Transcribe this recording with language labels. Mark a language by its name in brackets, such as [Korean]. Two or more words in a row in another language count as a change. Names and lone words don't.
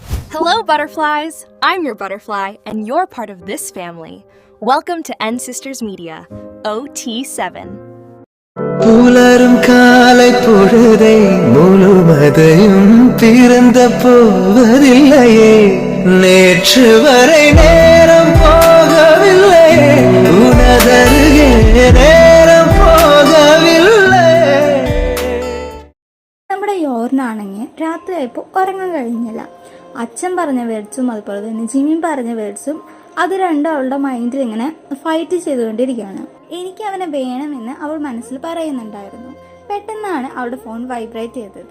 [English] Hello, butterflies! I'm your butterfly, and you're part of this family. Welcome to N Sisters Media, OT7. [Tamil] புலரும் காலை பொழுதை முழுவதையும் பிறந்த போவதில்லையே நேற்று வரை நேரம் போகவில்லையே உனதருகே நேரம் போகவில்லை. [Malayalam] നമ്മുടെ യോറിനാണെങ്കിൽ രാത്രിയായപ്പോൾ ഉറങ്ങാൻ കഴിഞ്ഞില്ല. അച്ഛൻ പറഞ്ഞ വേർഡ്സും അതുപോലെ തന്നെ ജിമിൻ പറഞ്ഞ വേർഡ്സും അത് രണ്ടും അവളുടെ മൈൻഡിൽ ഇങ്ങനെ ഫൈറ്റ് ചെയ്തുകൊണ്ടിരിക്കുകയാണ്. എനിക്ക് അവനെ വേണമെന്ന് അവൾ മനസ്സിൽ പറയുന്നുണ്ടായിരുന്നു. പെട്ടെന്നാണ് അവളുടെ ഫോൺ വൈബ്രേറ്റ് ചെയ്തത്.